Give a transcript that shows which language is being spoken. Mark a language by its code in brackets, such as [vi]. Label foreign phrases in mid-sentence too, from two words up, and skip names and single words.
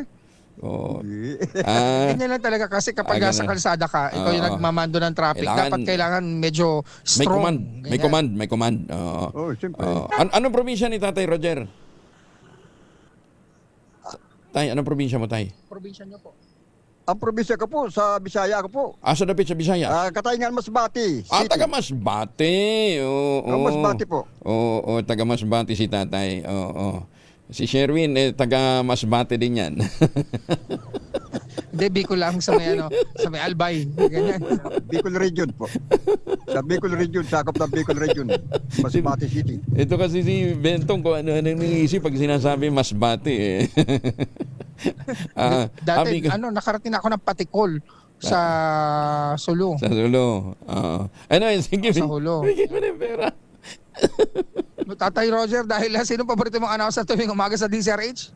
[tl] Ganyan lang talaga kasi kapag nasa kalsada ka, ikaw yung nagmamando ng traffic, dapat kailangan medyo strong. May command. Anong probinsya ni Tatay Roger? Tay, anong probinsya mo, Tay? Probinsya niyo po? Ang probinsya ko po, sa Bisaya ko po. [ceb] Sa dapit sa Bisaya? [tl] Katayngan Masbate City. Taga Masbate. Masbate po. Taga Masbate si tatay. Si Sherwin, taga Masbate din yan. Hindi, Bicol lang sa may Albay. Ganyan. Bicol Region po. Sa Bicol Region, sakop ng Bicol Region. Masbate City. Ito kasi si Bentong kung ano nangiisip pag sinasabi Masbate. Dati, nakarating ako ng Patikol sa Sulu. Sa Sulu. Sige. Sa Hulo. Bigyan mo na yung pera. Tatay Roger, dahil sino paborito mong announcer tuwing umaga sa DZRH?